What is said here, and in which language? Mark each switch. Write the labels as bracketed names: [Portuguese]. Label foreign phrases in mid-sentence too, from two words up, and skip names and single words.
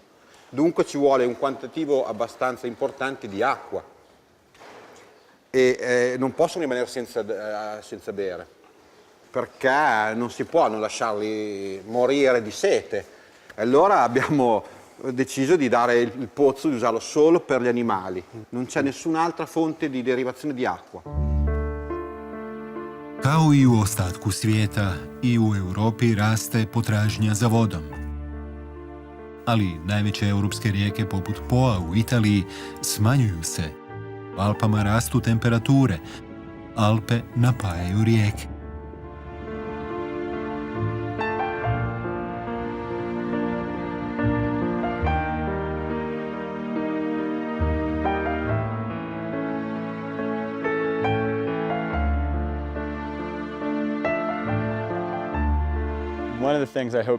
[Italian] Dunque ci vuole un quantitativo abbastanza importante di acqua e non possono rimanere senza bere, perché non si può non lasciarli morire di sete. Allora abbiamo deciso di dare il pozzo, di usarlo solo per gli animali. Non c'è nessun'altra fonte di derivazione di acqua. [Croatian] Kao i u ostatku svijeta, i u Europi raste potražnja za vodom. Ali najveće europske rijeke poput Poa u Italiji smanjuju se. U Alpama rastu temperature. Alpe napajaju rijeke. [English] One of the things I hope